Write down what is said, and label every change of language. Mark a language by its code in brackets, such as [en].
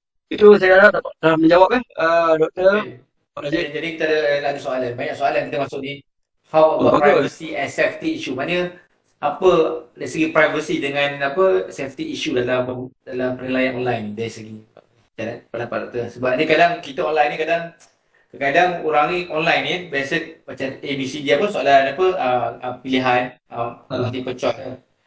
[ms] Itu saya harap dapat menjawab Doktor. Jadi kita ada lagi soalan. Banyak soalan kita masuk ni. [en] How about privacy and safety issue? [ms] Maknanya apa dari segi privacy dengan safety issue dalam penilaian online ni dari segi pendapat doktor. Sebab ni kadang kita online ni kadang orang ni online ni biasa macam ABCD soalan pilihan multiple choice.